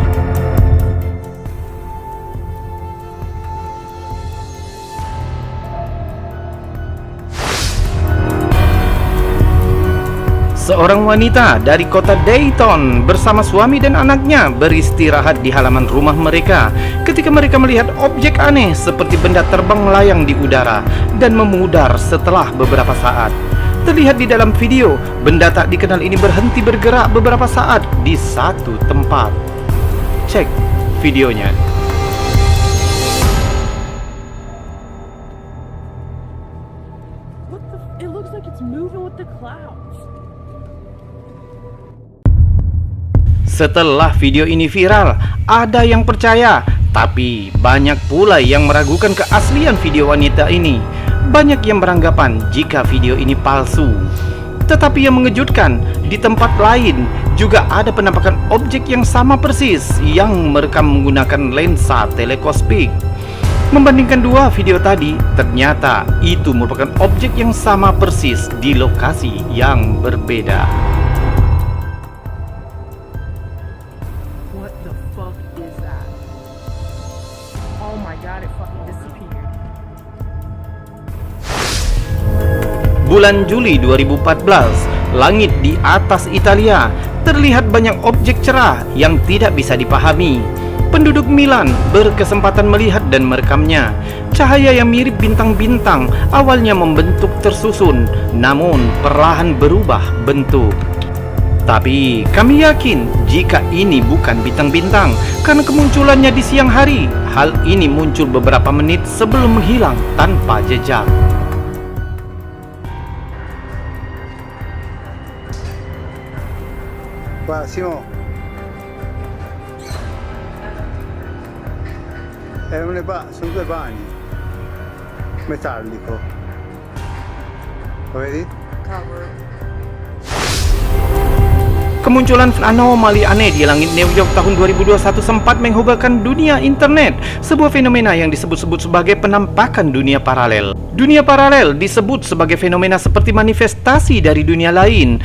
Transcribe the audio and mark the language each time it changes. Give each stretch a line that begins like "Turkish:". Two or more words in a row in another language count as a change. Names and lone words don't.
Indonesian: Seorang wanita dari kota Dayton bersama suami dan anaknya beristirahat di halaman rumah mereka ketika mereka melihat objek aneh seperti benda terbang melayang di udara dan memudar setelah beberapa saat. Terlihat di dalam video, benda tak dikenal ini berhenti bergerak beberapa saat di satu tempat. Cek videonya.
English: It looks like it's moving with the clouds.
Indonesian: Setelah video ini viral, ada yang percaya, tapi banyak pula yang meragukan keaslian video wanita ini. Banyak yang beranggapan jika video ini palsu. Tetapi yang mengejutkan, di tempat lain juga ada penampakan objek yang sama persis yang merekam menggunakan lensa telekospik. Membandingkan dua video tadi, ternyata itu merupakan objek yang sama persis di lokasi yang berbeda.
English: What the fuck is that? Oh my god, it fucking disappeared.
Indonesian: Bulan Juli 2014, langit di atas Italia terlihat banyak objek cerah yang tidak bisa dipahami. Penduduk Milan berkesempatan melihat dan merekamnya. Cahaya yang mirip bintang-bintang awalnya membentuk tersusun, namun perlahan berubah bentuk. Tapi kami yakin jika ini bukan bintang-bintang karena kemunculannya di siang hari. Hal ini muncul beberapa menit sebelum menghilang tanpa jejak.
Italian: Pak Simo, è sono due pani metallico, lo vedi?
Indonesian: Kemunculan anomali aneh di langit New York tahun 2021 sempat menghogakan dunia internet. Sebuah fenomena yang disebut-sebut sebagai penampakan dunia paralel. Dunia paralel disebut sebagai fenomena seperti manifestasi dari dunia lain.